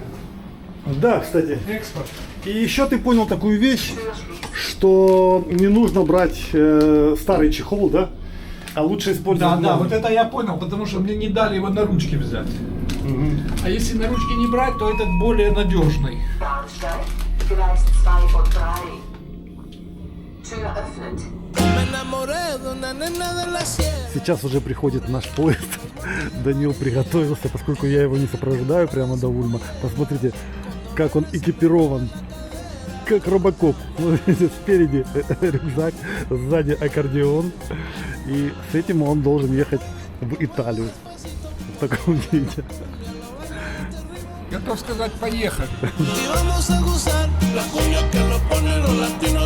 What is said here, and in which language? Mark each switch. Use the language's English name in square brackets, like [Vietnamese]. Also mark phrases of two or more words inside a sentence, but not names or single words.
[Russian] Да, кстати. Экспорт. И еще ты понял такую вещь, что не нужно брать старый чехол, да? А лучше использовать Да, новый. вот это я понял, потому что мне не дали его на ручки взять. А если на ручки не брать, то этот более надежный. [German] Bahnsteig, Gleis 2 und 3. Tür öffnet. [Russian] Сейчас уже приходит наш поезд. Данил приготовился, поскольку я его не сопровождаю прямо до Ульма. Посмотрите, как он экипирован. Как робокоп. Смотрите, спереди рюкзак, сзади аккордеон. И с этим он должен ехать в Италию. В таком виде. Готов сказать, поехали. [Spanish] Y vamos a gozar, la cumbia que lo pone los latinos.